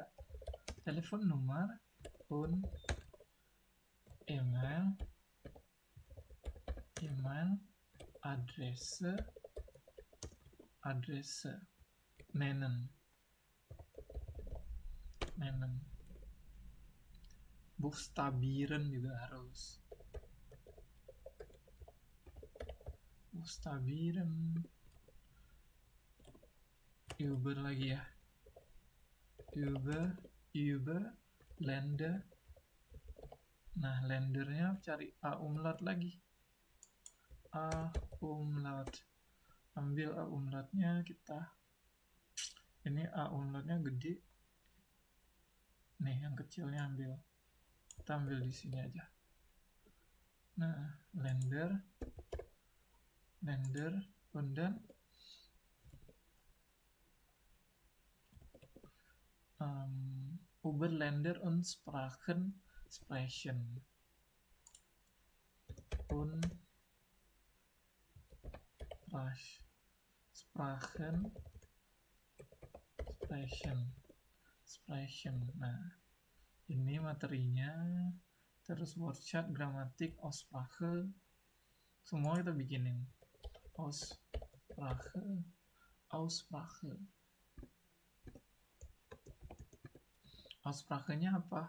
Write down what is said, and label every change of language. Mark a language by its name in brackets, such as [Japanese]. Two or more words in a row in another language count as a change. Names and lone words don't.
[German] Telefonnummer und Adresse nennen. [Indonesian] Buchstabieren juga harus. [German] Buchstabieren. [Indonesian] Über lagi ya. [German] Über Länder. [Indonesian] Nah, lendernya cari A umlaut lagi. A umlaut. Ambil A umlautnya kita. Ini A umlautnya gede. Nih, yang kecilnya ambil. Kita ambil di sini aja. Nah, [German] Länder und dann über Länder und Sprachen sprechen. Und sprechen. [Indonesian] Nah, ini materinya. Terus [German] Wortschatz, Grammatik, Aussprache. [Indonesian] Semua kita bikinin. Aussprache. Aussprachenya apa?